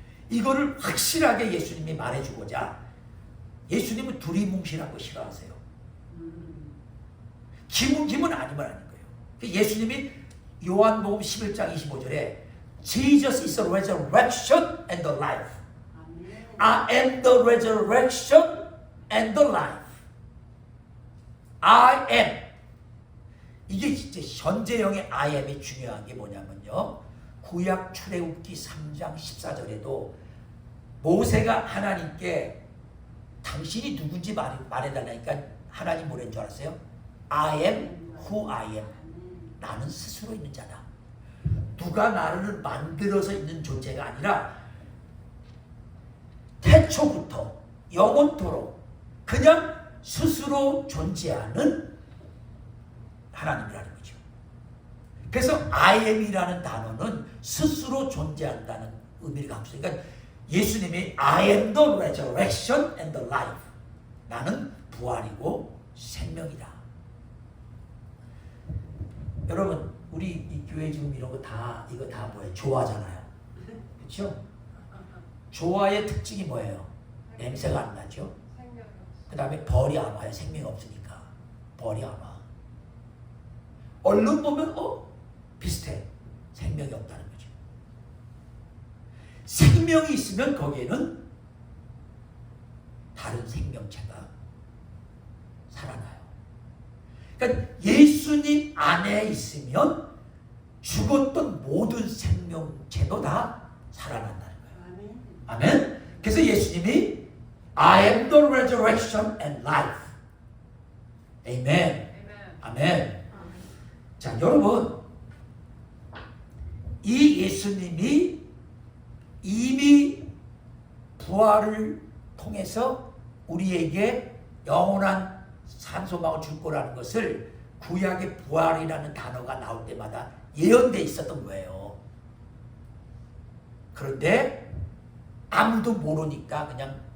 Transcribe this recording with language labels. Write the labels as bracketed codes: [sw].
[ko] 이거를 확실하게 예수님이 말해주고자 예수님은 두리뭉실하고 싫어하세요. 기문 아니면 아닌 거예요. 예수님이 요한복음 11장 25절에 [en] Jesus is the resurrection and the life. I am the resurrection and the life. I am. [ko] 이게 진짜 현재형의 [en] I am [ko] 이 중요한 게 뭐냐면요. 구약 출애굽기 3장 14절에도 모세가 하나님께 당신이 누군지 말해달라니까 하나님 뭐라는 줄 알았어요? [en] I am who I am. [ko] 나는 스스로 있는 자다. 누가 나를 만들어서 있는 존재가 아니라 태초부터 영원토록 그냥 스스로 존재하는 하나님이라는 거죠. 그래서 [en] I am [ko] 이라는 단어는 스스로 존재한다는 의미를 갖고 있어요. 그러니까 예수님이 [en] I am the resurrection and the life. [ko] 나는 부활이고 생명이다. 여러분 우리 이 교회 지금 이런 거 다 이거 다 뭐예요? 조화잖아요. 그렇죠? 조화의 특징이 뭐예요? 냄새가 안 나죠. 그 다음에 벌이 안 와요. 생명이 없으니까 벌이 안 와. 얼른 보면 비슷해. 생명이 없다는 거죠. 생명이 있으면 거기에는 다른 생명체가 살아나요. 그러니까 예수님 안에 있으면 죽었던 모든 생명체도 다 살아난다는 거예요. 아멘. 그래서 예수님이 [en] I am the resurrection and life. [ko] 아멘. 아멘. 자, 여러분 이 예수님이 이미 부활을 통해서 우리에게 영원한 산소망을 줄 거라는 것을 구약의 부활이라는 단어가 나올 때마다 예언되어 있었던 거예요. 그런데 아무도 모르니까 그냥